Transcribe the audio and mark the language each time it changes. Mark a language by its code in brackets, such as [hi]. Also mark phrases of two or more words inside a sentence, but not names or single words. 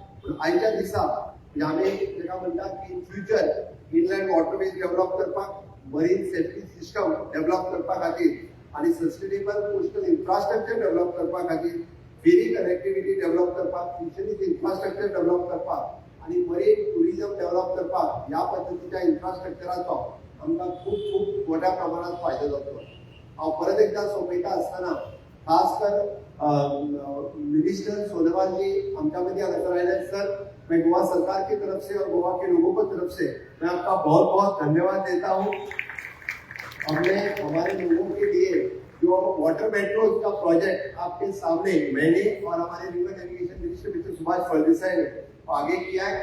[kok] पूण आयच्या दिसा आमी ताका म्हणटा की [en] future inland waterways develop [kok] करपाक [en] marine safety system develop [kok] करपा खातीर आनी [en] sustainable coastal infrastructure develop [kok] करपा खातीर [en] ferry connectivity develop [kok] करपाक [en] fisheries infrastructure develop [kok] करपाक आनी [en] marine tourism develop [kok] करपाक ह्या पद्दतीच्या इन्फ्रास्ट्रक्चराचो आमकां खूब खूब मोठ्या प्रमाणात फायदो जातलो. हांव परत एकदा सोंपयता आसतना खास कर मिनिस्टर सोनोवाल जी आमच्या मध्य हांगासर आयले सर, [hi] मैं गोवा सरकार की तरफ से और गोवा के लोगों की तरफ से मैं आपका बहुत बहुत धन्यवाद देता हूँ. हमने हमारे लोगों के लिए जो [en] water metro [hi] का प्रोजेक्ट आपके सामने मैंने और हमारे [en] river navigation minister mister [hi] सुभाष फळदेसाई ने आगे किया है.